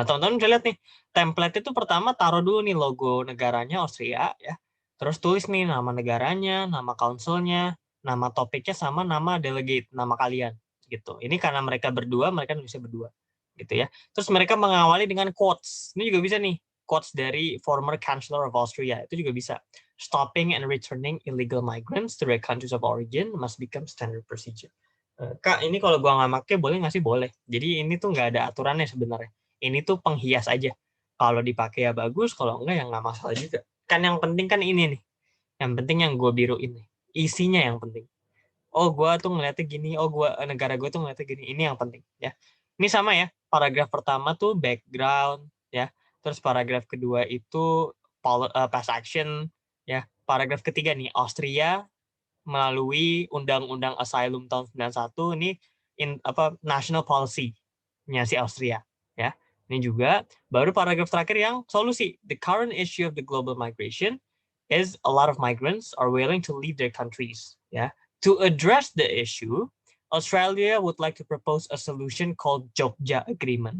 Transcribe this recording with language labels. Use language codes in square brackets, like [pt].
[id] Nah, teman-teman bisa lihat nih, template itu pertama taruh dulu nih logo negaranya Austria ya. Terus tulis nih nama negaranya, nama councilnya, nama topiknya sama nama delegate, nama kalian gitu. Ini karena mereka berdua, mereka bisa berdua gitu ya. Terus mereka mengawali dengan quotes. Ini juga bisa nih, quotes dari former Chancellor of Austria. Itu juga bisa. [en] Stopping and returning illegal migrants to their countries of origin must become standard procedure. [id] Kak, ini kalau gua nggak pakai boleh nggak sih? Boleh. Jadi ini tuh nggak ada aturannya sebenarnya. Ini tuh penghias aja. Kalau dipakai ya bagus, kalau enggak ya nggak masalah juga. Kan yang penting kan ini nih. Yang penting yang gue biruin nih. Isinya yang penting. Oh, gue tuh ngeliatnya gini. Oh, negara gue tuh ngeliatnya gini. Ini yang penting ya. Ini sama ya. Paragraf pertama tuh background ya. Terus paragraf kedua itu past action ya. Paragraf ketiga nih Austria melalui Undang-Undang Asylum tahun 91 ini national policy-nya si Austria ya. Ini juga baru paragraf terakhir yang solusi. [en] The current issue of the global migration is a lot of migrants are willing to leave their countries [id] ya. [en] To address the issue, Australia would like to propose a solution called Jogja Agreement.